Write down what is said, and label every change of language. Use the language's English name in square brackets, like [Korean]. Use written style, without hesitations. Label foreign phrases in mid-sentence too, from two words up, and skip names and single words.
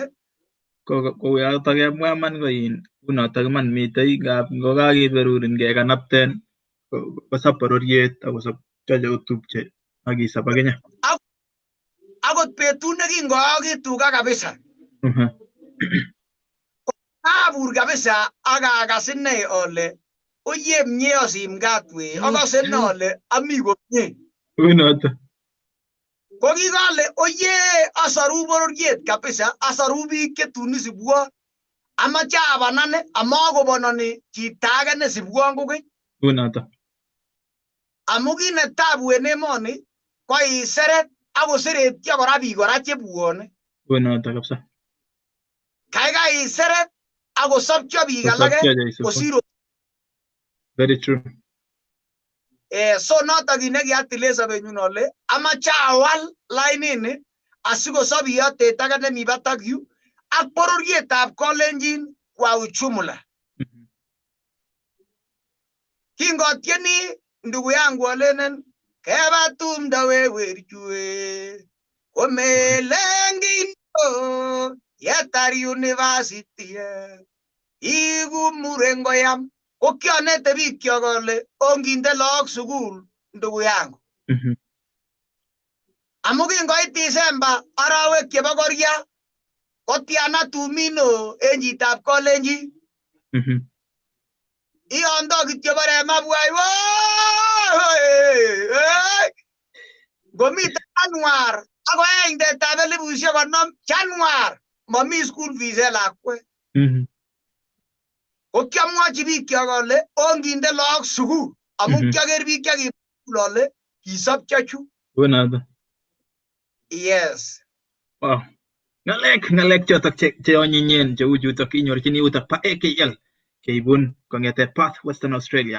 [Kalenjin] koyoto kemwa man koin kunotok iman mitei ngap ngokakiberurin kekanapten kosop bororiet akosop choche kotupche akisop akinye akot betut nekingoyoki tuga kabisa abur kabisa akakas ine ole oye mie osimkat we akase ine ole ami komie Unoto. ko kikale oye asaru bororiet kabisa asaru biik chetun isibwo amache abanane amakobononi chito age nesibwon kokeny Unoto. amu kit netabu en emoni ko iseret akoseretyo kora biik kora chebwone Unoto kabisa. kaikai iseret akosopcho biik alake kosir [English] Very true. [Kalenjin] so notok kit nekiatile sobenyun ole amache awal lainini asikosop iyotet age nemi batak yu ak bororietab Kalenjin [Swahili] kwa ujumla. [Kalenjin] Kingotieni [Swahili] ndugu yangu [Kalenjin] alenen keba tumdo wewerchue komelengindo yetar university igu murengo yam ko kionete biik kyok kole onginde look sukul ndugu yangu amu kingoit Disemba arawek chebo koria kotiana tumino en chitab Kalenjin iondo kityo bare mabwai ngomiten Januar ako engtetab 50,000 Januar mami [English] school fees [Kalenjin] lakwet ko kiamwochi biik kyok kole onginde look sukul amu kioker biik chekibul ole kisopcho chu. [English] Yes. Wow. [Kalenjin] Ngalek chotok che onyinyen cheu chutok inyorchini yutok pa AKL keibun kongete Perth, Western Australia.